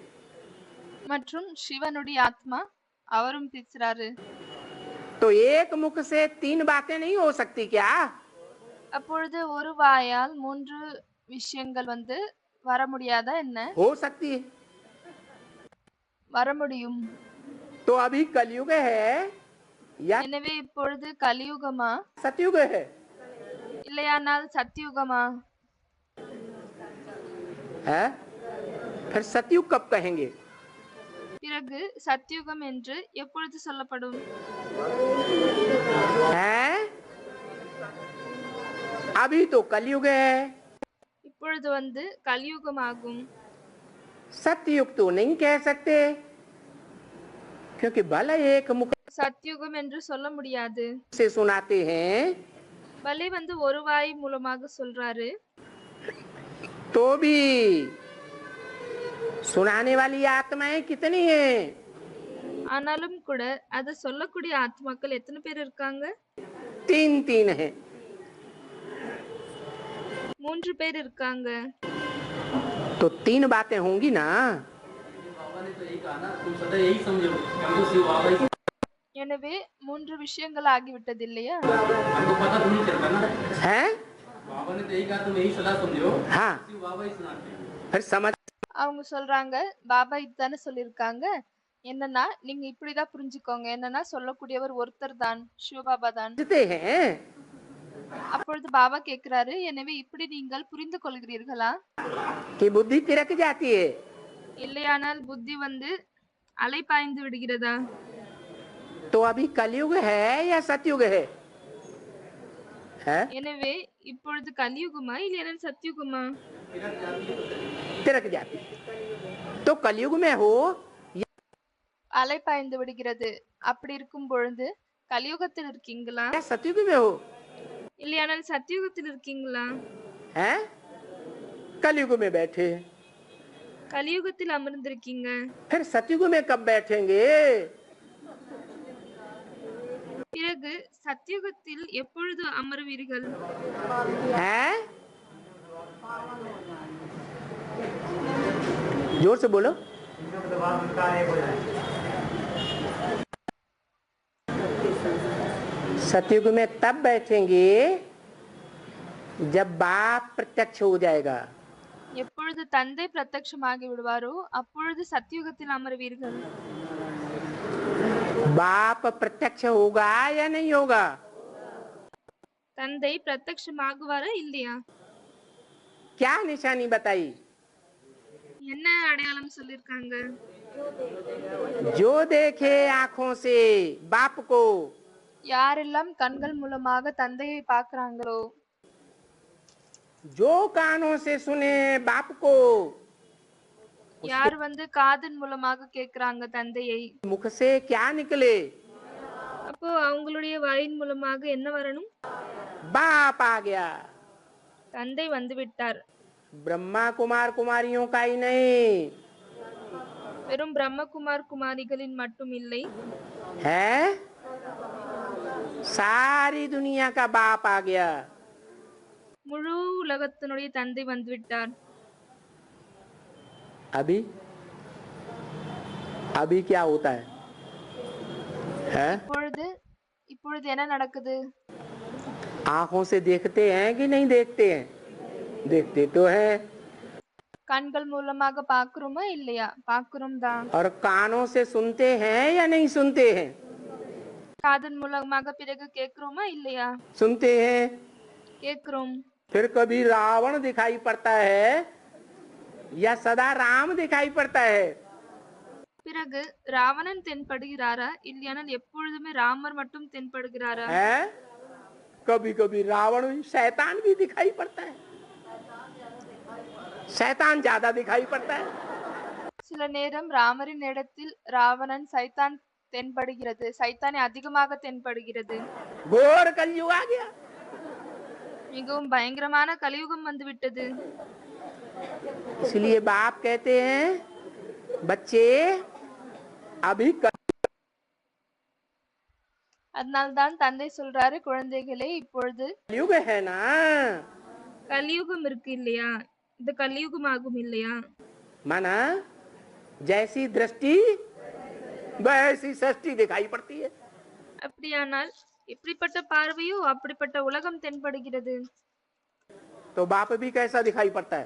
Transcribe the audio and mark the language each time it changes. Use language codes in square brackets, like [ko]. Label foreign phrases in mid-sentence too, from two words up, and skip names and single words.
[ta] மற்றும் சிவனுடைய ஆத்மா அவரும் பேசுறாரு. [hi] तो एक मुख से तीन बातें नहीं हो सकती क्या? [ta] அப்பொழுது ஒரு வாயால் மூன்று விஷயங்கள் வந்து வர முடியாதா என்ன? [hi] हो सकती है. [ta] வர முடியும். [hi] तो अभी कलयुग है या [ta] எனவே இப்பொழுது கலியுகமா [hi] सतयुग है? [ta] இல்லையானால் சத்தியுகமா? [hi] है? फिर सतयुग कब कहेंगे? [ta] பிறகு சத்தியுகம் என்று எப்பொழுது சொல்லப்படும்? [hi] है? अभी तो कलयुग है. [ta] இப்பொழுது வந்து கலியுகமாகும். [hi] सतयुग तो नहीं कह सकते क्योंकि भले एक मुख [ta] சத்தியுகம் என்று சொல்ல முடியாது. [hi] से सुनाते हैं [ta] பலே வந்து ஒரு வாய் மூலமாக சொல்றாரு. [hi] तो भी सुनाने वाली आत्माएं कितनी हैं? [ta] ஆனாலும் கூட அதை சொல்லக்கூடிய ஆத்மாக்கள் எத்தனை பேர் இருக்காங்க? [hi] तीन तीन हैं. [ta] மூன்று பேர் இருக்காங்க. [hi] तो 3 बातें होंगी ना। बाबा ने तो यही कहा ना, तुम सदा यही समझो हमको शिव बाबा ही। [ta] எனவே 3 விஷயங்கள் ஆகிவிட்டது இல்லையா? [hi] हमको पता तो नहीं चलता ना है। बाबा ने तो यही कहा, तुम यही सदा समझो हाँ, शिव बाबा ही सुनाते हैं। फिर समझ [ta] அவங்க சொல்றாங்க, பாபா இதுதானே சொல்லியிருக்காங்க. என்னன்னா, நீங்க இப்படிதான் புரிஞ்சுக்கோங்க. என்னன்னா, சொல்லக்கூடியவர் ஒருத்தர் தான், சிவபாபா தான். [hi] समझते हैं [ta] அப்பொழுது பாபா கேக்குறாரு, எனவே இப்படி நீங்கள் புரிந்து கொள்கிறீர்களா? [hi] कि बुद्धि तिरक जाती है। [ta] இல்லையானால் புத்தி அலைபாய்ந்து விடுகிறதா? [hi] तो अभी कलयुग है या सतयुग है? है [ta] எனவே இப்பொழுது கலியுகமா இல்லையானால் சத்யுகமா? [hi] तिरक जाती है। तो कलयुग में हो [ta] அலைபாய்ந்து விடுகிறது. அப்படி இருக்கும் பொழுது கலியுகத்தில் இருக்கீங்களா [hi] या सतयुग में हो, [ta] இல்லையானால் சத்யுகத்தில் இருக்கீங்களா? [hi] है कलयुग में बैठे, [ta] கலியுகத்தில் அமர்ந்திருக்கீங்க. [hi] फिर सतयुग में कब बैठेंगे? [ta] பிறகு சத்யுகத்தில் எப்பொழுது அமர்வீர்கள்? [hi] है जोर से बोलो। सतयुग में तब बैठेंगे जब बाप प्रत्यक्ष हो जाएगा। [ta] எப்பொழுது தந்தை பிரத்யட்சமாகி விடுவாரோ அப்பொழுது சத்யுகத்தில் அமர்வீர்கள். [hi] बाप प्रत्यक्ष होगा या नहीं होगा? [ta] தந்தை பிரத்யட்சமாகுவாரா இல்லையா? [hi] क्या निशानी बताई? [ta] என்ன அடையாளம் சொல்லிருக்காங்க? [hi] जो देखे आंखों से बाप को, [ta] யாரெல்லாம் கண்கள் மூலமாக தந்தையை பார்க்கறாங்களோ, [hi] जो कानों से सुने बाप को, [ta] யார் காதின் மூலமாக கேக்குறாங்க தந்தையை, [hi] मुख से क्या निकले? [ta] அப்போ அவங்களுடைய வாயின் மூலமாக என்ன வரணும்? [hi] बाप आ गया। [ta] தந்தை வந்து விட்டார். [hi] ब्रह्मा कुमार कुमारियों का ही नहीं [ta] வெறும் பிரம்மகுமார் குமாரிகளின் மட்டும் இல்லை, [hi] है, सारी दुनिया का बाप आ गया। [ta] முழு உலகத்தினுடைய தந்தை வந்து விட்டார். [hi] अभी अभी क्या होता है? [ta] இப்பொழுது என்ன நடக்குது? [hi] आंखों से देखते हैं कि नहीं देखते हैं? देखते तो हैं। [ta] கண்கள் மூலமாக பார்க்கிறோமா இல்லையா? பார்க்கிறோம் தான். [hi] और कानों से सुनते हैं या नहीं सुनते हैं? [ta] காதன் மூலமாக பிறகு கேட்கிறோமா இல்லையா? [hi] सुनते हैं। [ta] கேட்கிறோம். [hi] फिर कभी रावण दिखाई पड़ता है या सदा राम दिखाई पड़ता है? [ta] பிறகு ராவணன் தென்படுகிறாரா இல்லையானால் எப்பொழுதுமே ராமர் மட்டும் தென்படுகிறாரா? [hi] है, कभी कभी रावण भी, शैतान भी दिखाई पड़ता है। शैतान ज्यादा दिखाई पड़ता है। [ta] சில நேரம் ராமரின் இடத்தில் ராவணன் சைத்தான் தென்படுகிறது. சைத்தானே அதிகமாக தென்படுகிறது. [hi] घोर कलयुग आ गया। [ta] மிகவும் பயங்கரமான கலியுகம் வந்துவிட்டது. [hi] इसलिए बाप कहते हैं बच्चे अभी [ta] அதனால்தான் தந்தை சொல்றாரு, குழந்தைகளே இப்பொழுது [hi] कलयुग है ना। [ta] கலியுகம் இருக்கு இல்லையா? இது கலியுகம் ஆகும் இல்லையா? [hi] माना जैसी दृष्टि वैसी सृष्टि दिखाई पड़ती है। [ta] அப்படியானால் எப்படிப்பட்ட பார்வையோ அப்படிப்பட்ட உலகம் தென்படுகிறது. [hi] तो बाप भी कैसा दिखाई पड़ता है?